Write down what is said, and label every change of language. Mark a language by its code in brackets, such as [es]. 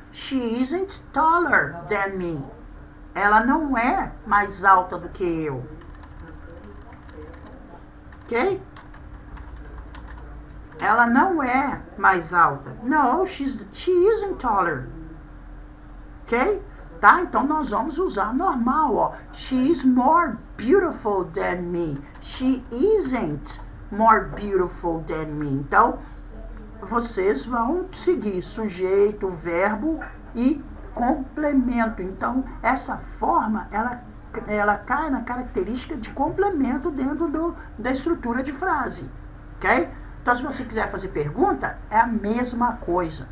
[en] She isn't taller than me. [pt] Ela não é mais alta do que eu. Ok? Ela não é mais alta. [en] No, she isn't taller. [pt] Ok? Tá? Então nós vamos usar normal, ó. [en] She is more beautiful than me. She isn't more beautiful than me. [pt] Então, vocês vão seguir sujeito, verbo e complemento. Então, essa forma, ela cai na característica de complemento dentro da estrutura de frase. Ok? Então, se você quiser fazer pergunta, é a mesma coisa.